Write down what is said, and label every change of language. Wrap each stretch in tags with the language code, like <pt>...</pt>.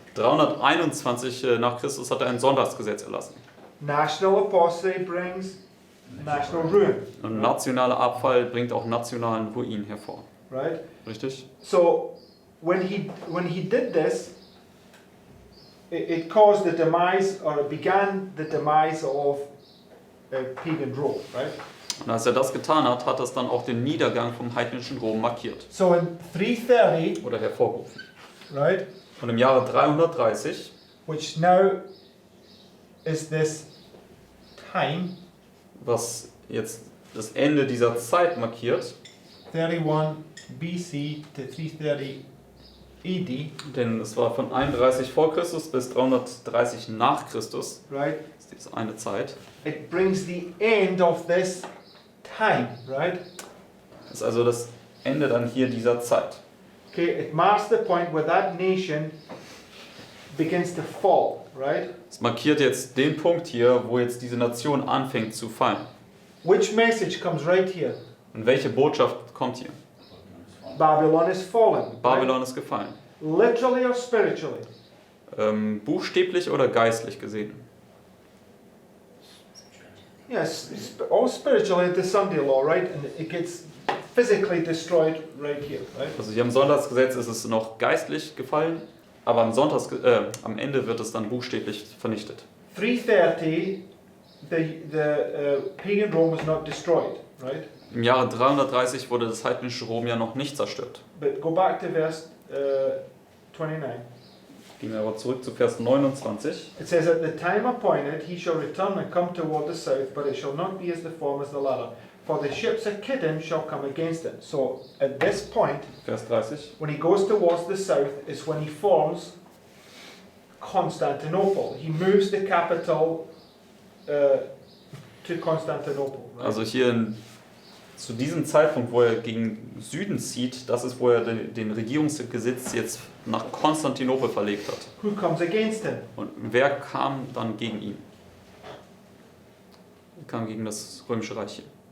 <de>321 nach Christus hat er ein Sonntagsgesetz erlassen.</de> <en>National apostasy brings national ruin.</en> <de>Und nationaler Abfall bringt auch nationalen Ruin hervor.</de> <en>Right?</en> <de>Richtig?</de> <en>So when he did this, it caused the demise, or it began the demise of pagan Rome, right?</en> <de>Und als er das getan hat, hat das dann auch den Niedergang vom heidnischen Rom markiert</de> <en>So in 330,</en> <de>oder hervorgerufen.</de> <en>right,</en> <de>Und im Jahre 330,</de> <en>which now is this time,</en> <de>was jetzt das Ende dieser Zeit markiert,</de> <en>31 BC to 330 AD,</en> <de>denn es war von 31 vor Christus bis 330 nach Christus,</de> <en>right?</en> <de>das ist diese eine Zeit.</de> <en>It brings the end of this time, right?</en> <de>Das ist also das Ende dann hier dieser Zeit.</de> <en>Okay, it marks the point where that nation begins to fall, right?</en> <de>Es markiert jetzt den Punkt hier, wo jetzt diese Nation anfängt zu fallen.</de> <en>Which message comes right here?</en> <de>Und welche Botschaft kommt hier?</de> <en>Babylon is fallen. right?</en> <de>Babylon ist gefallen.</de> <en>Literally or spiritually?</en> <de>Buchstäblich oder geistlich gesehen?</de> <en>Yes, all spiritually the Sunday law, right? And it gets physically destroyed right here, right?</en> <de>Also hier im Sonntagsgesetz ist es noch geistlich gefallen, aber am Ende wird es dann buchstäblich vernichtet.</de> <en>330, the pagan Rome was not destroyed, right?</en> <de>Im Jahre 330 wurde das heidnische Rom ja noch nicht zerstört.</de> <en>But go back to verse 29.</en> <de>Gehen wir aber zurück zu Vers 29.</de> <en>It says, at the time appointed he shall return and come toward the south, but it shall not be as the form as the latter. For the ships of Kittim shall come against it. So at this point,</en> <de>Vers 30.</de> <en>when he goes towards the south, is when he forms Constantinople. He moves the capital to Constantinople. Right?</en> <de>Also hier zu diesem Zeitpunkt, wo er gegen Süden zieht, das ist, wo er den Regierungssitz jetzt nach Konstantinopel verlegt hat.</de> <en>Who comes against him?</en> <de>Und wer kam dann gegen ihn? Er kam gegen das Römische Reich hier.</de>